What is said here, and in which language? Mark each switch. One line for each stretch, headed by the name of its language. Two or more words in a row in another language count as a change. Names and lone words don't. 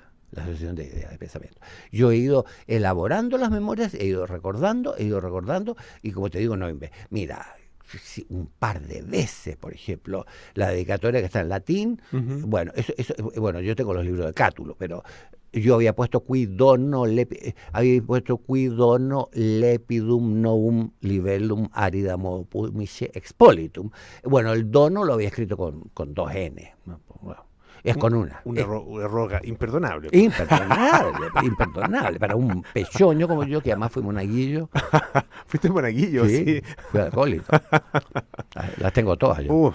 Spanish: La asociación de ideas, de pensamiento. Yo he ido elaborando las memorias, he ido recordando, y como te digo, mira, un par de veces, por ejemplo, la dedicatoria que está en latín, bueno, bueno, yo tengo los libros de Cátulo, pero yo había puesto
Latin: qui dono lepidum novum libellum aridam pumice expolitum.
Spanish: Bueno, el dono lo había escrito con dos N, ¿no? Bueno, es con una. Un error imperdonable. Imperdonable. Para un pechoño como yo, que además fui monaguillo. ¿Fuiste monaguillo? Sí. Fui alcohólico. Las tengo todas yo.